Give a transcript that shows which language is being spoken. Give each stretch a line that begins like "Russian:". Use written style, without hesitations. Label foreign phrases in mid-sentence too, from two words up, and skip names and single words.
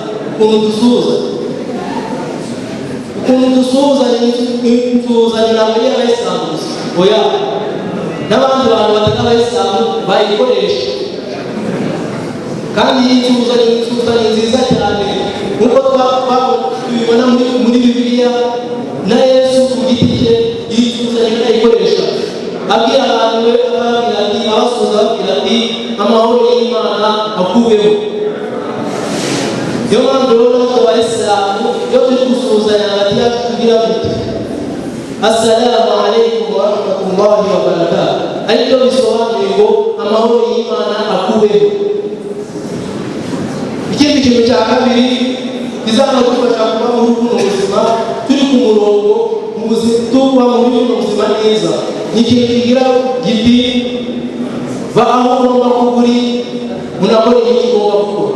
Kinyarwanda: Ukuntu dusuhuzanya insuhuzanyo ntabwo ari iy'abayisilamu gusa, oya n'abandi bantu batari abayisilamu bayikoresha, kandi iyi nsuhuzanyo nziza cyane nk'uko tubibona muri Bibiliya na Yesu ku giti cye iyi nsuhuzanyo ayikoresha abwira abantu be, ababwira ati abasuhuza ababwira ati amahoro y'Imana akubeho. Niyo mpamvu rero natwe abayisilamu iyo turi gusuhuzanya hagati yacu tugira tuti
Arabic: السلام عليكم ورحمة الله وبركاته,
Kinyarwanda: aribyo bisobanuye ngo amahoro y'Imana akubeho. Ikindi kintu cya kabiri kizanadufasha kuba muri buno buzima turi ku murongo tuba muri buno buzima neza, ni ikintu kigira giti va aho ugomba kuba uri unakora icyo ugomba gukora.